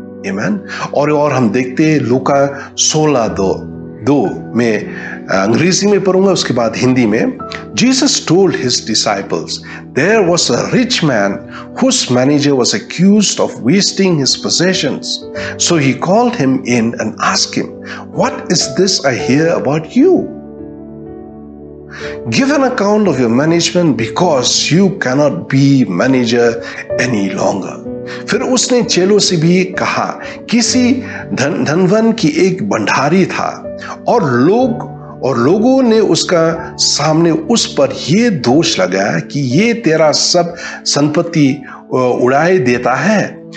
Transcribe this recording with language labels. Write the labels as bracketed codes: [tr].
[hi] आमीन। और हम देखते हैं लूका 16:2 में अंग्रेजी में पढ़ूंगा, उसके बाद हिंदी में। [en] Jesus told his disciples, there was a rich man whose manager was accused of wasting his possessions. So he called him in and asked him, "What is this I hear about you? Give an account of your management because you cannot be manager any longer." [hi] फिर उसने चेलों से भी कहा, किसी धनवन की एक भंडारी था और लोगों ने उसका सामने उस पर यह दोष लगाया कि ये तेरा सब संपत्ति उड़ाए देता है।